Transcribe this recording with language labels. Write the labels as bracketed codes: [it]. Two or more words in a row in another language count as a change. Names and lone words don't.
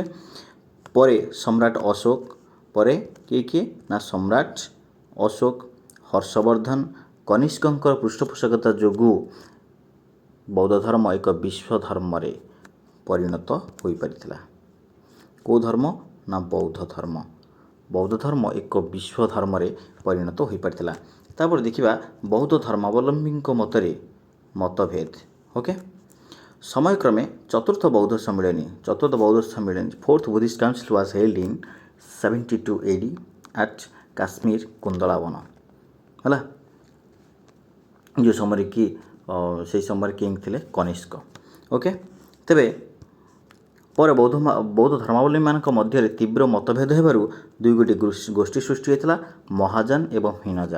[or] ପରେ ସମ୍ରାଟ ଅଶୋକ, ପରେ କିଏ ନା ସମ୍ରାଟ ଅଶୋକ, ହର୍ଷବର୍ଦ୍ଧନ, କନିଷ୍କଙ୍କର ପୃଷ୍ଠପୋଷକତା ଯୋଗୁଁ ବୌଦ୍ଧ ଧର୍ମ ଏକ ବିଶ୍ୱ ଧର୍ମରେ ପରିଣତ ହୋଇପାରିଥିଲା। କେଉଁ ଧର୍ମ ନା ବୌଦ୍ଧ ଧର୍ମ। ବୌଦ୍ଧ ଧର୍ମ ଏକ ବିଶ୍ୱ ଧର୍ମରେ ପରିଣତ ହୋଇପାରିଥିଲା। ତାପରେ ଦେଖିବା ବୌଦ୍ଧ ଧର୍ମାବଲମ୍ବୀଙ୍କ ମତରେ ମତଭେଦ। ଓକେ, ସମୟକ୍ରମେ ଚତୁର୍ଥ ବୌଦ୍ଧ ସମ୍ମିଳନୀ, [en] fourth Buddhist Council was held in 72 AD at କାଶ୍ମୀର କୁନ୍ଦଳାବନ। [or] ହେଲା, ଯେଉଁ ସମୟରେ କି ସେହି ସମୟରେ କିଙ୍ଗ ଥିଲେ କନିଷ୍କ। ଓକେ, ତେବେ ପରେ ବୌଦ୍ଧ ଧର୍ମାବଲମ୍ବୀମାନଙ୍କ ମଧ୍ୟରେ ତୀବ୍ର ମତଭେଦ ହେବାରୁ ଦୁଇଗୋଟି ଗୋଷ୍ଠୀ ସୃଷ୍ଟି ହୋଇଥିଲା, ମହାଯାନ ଏବଂ ହୀନଯାନ।